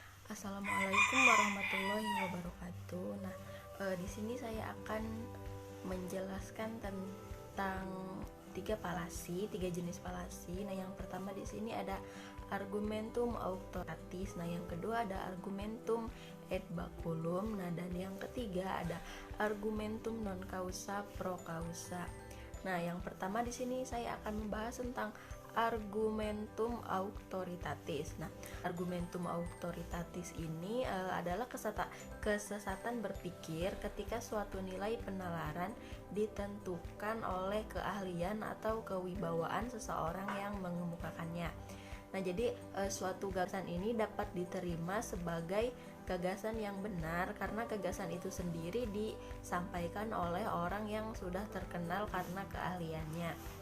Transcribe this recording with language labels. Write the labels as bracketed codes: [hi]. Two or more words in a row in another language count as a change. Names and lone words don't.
[ar] السلام عليكم ورحمة الله وبركاته. [id] Di sini saya akan menjelaskan tentang tiga jenis falasi. Yang pertama di sini ada [la] argumentum auctoritatis. [id] Yang kedua ada [la] argumentum ad baculum. [id] Dan yang ketiga ada [la] argumentum non causa pro causa. [id] Yang pertama di sini saya akan membahas tentang [la] argumentum auctoritatis. Argumentum auctoritatis [id] ini adalah kesesatan berpikir ketika suatu nilai penalaran ditentukan oleh keahlian atau kewibawaan seseorang yang mengemukakannya. Jadi suatu gagasan ini dapat diterima sebagai gagasan yang benar karena gagasan itu sendiri disampaikan oleh orang yang sudah terkenal karena keahliannya.